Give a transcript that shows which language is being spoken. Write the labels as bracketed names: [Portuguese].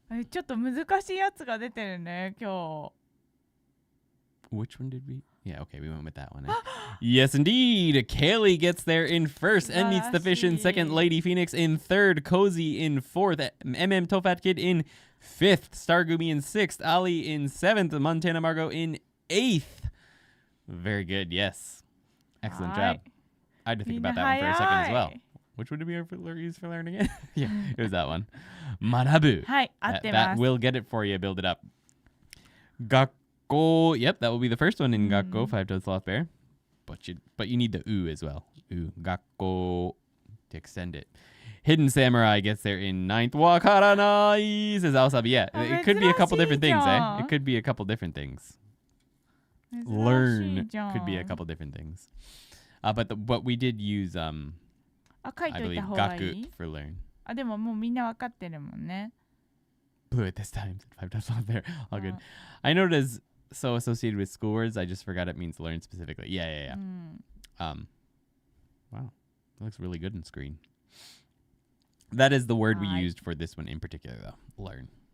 [Japanese] ちょっと難しいやつが出てるね、今日。 [English] Which one did we? Yeah, okay, we went with that one. Yes, indeed. Kaylee gets there in first. And meets the fish in second. Lady Phoenix in third. Cozy in fourth. Tofat Kid in fifth. Stargumi in sixth. Ali in seventh. Montana Margot in eighth. Very good. Yes. Excellent job. I had to think about that one for a second as well. Which would it be used for learning it? Yeah, it was that one. Manabu. That will get it for you. Build it up. Gakko. Yep, that will be the first one in Gakko, Five-Toed Sloth Bear. But you need the U as well. U. Gakko. To extend it. Hidden Samurai gets there in ninth. Wakaranai, says Aosabi. Yeah, it could be a couple different things, eh? It could be a couple different things. Learn could be a couple different things. But we did use I believe gaku for learn. [Japanese] でももうみんなわかってるもんね。 [English] Blew it this time. Five times on there. All good. I know it is so associated with school words. I just forgot it means learn specifically. Yeah. Wow. That looks really good on screen. That is the word we used for this one in particular, though. Learn.